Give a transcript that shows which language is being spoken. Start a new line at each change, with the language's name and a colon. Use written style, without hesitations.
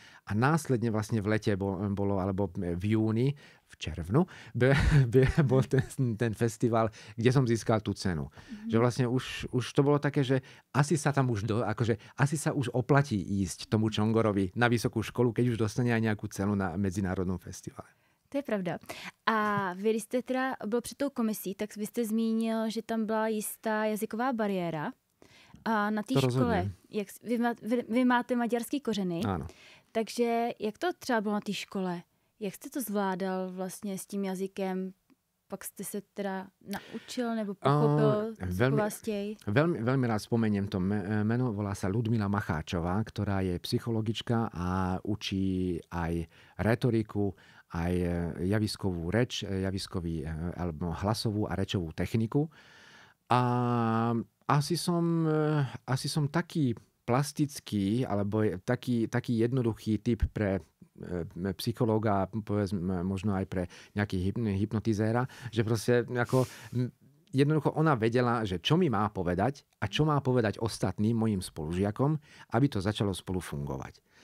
Slovak: A následne vlastne v lete bolo, alebo v júni, v červnu, bol ten festival, kde som získal tú cenu. Mm-hmm. Že vlastne už to bolo také, že asi sa tam asi sa už oplatí ísť tomu Čongorovi na Vysokú školu, keď už dostane aj nejakú cenu na medzinárodnom festivale. To je pravda.
Czech: A vy, když jste teda byl před tou komisí, tak vy jste zmínil, že tam byla jistá jazyková bariéra. A na té škole, vy máte maďarský kořeny, ano. Takže jak to třeba bylo na té škole? Jak jste to zvládal vlastně s tím jazykem? Pak jste se teda naučil nebo pochopil skvástěj?
Slovak: Veľmi rád spomeniem to meno. Volá sa Ludmila Macháčová, ktorá je psychologička a učí aj retoriku, aj javiskovú reč, alebo hlasovú a rečovú techniku. A asi som taký plastický, alebo taký jednoduchý typ pre psychológa, povedzme, možno aj pre nejaký hypnotizéra, že proste jednoducho ona vedela, že čo mi má povedať a čo má povedať ostatným mojim spolužiakom, aby to začalo spolu fungovať.